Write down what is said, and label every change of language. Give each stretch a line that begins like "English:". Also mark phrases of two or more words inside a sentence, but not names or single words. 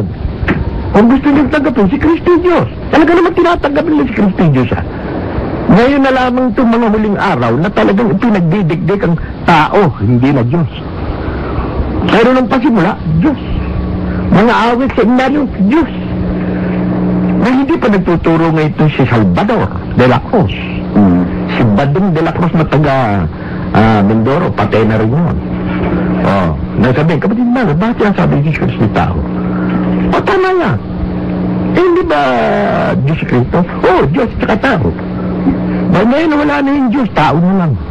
Filipino: Kung gusto niyong tanggapin, si Kristo Diyos. Talaga naman tinatanggap nila si Kristo Diyos Ngayon na lamang itong mga huling araw na talagang ipinagdidikdik ang tao, hindi na Diyos. Pero nung pasimula, Diyos. Mga awit sa inaryo, Diyos. Na hindi pa nagtuturo ngayon ito si Salvador de la Cruz. Si Badong de la Cruz na taga Mindoro, patay na rin yun. Nasabihin, kapatid na, bakit yan sabi ni Jesus ni tao? Tama yan. Hindi ba Diyos si Cristo? Diyos at tao. Dahil ngayon wala na yung Diyos, tao na lang.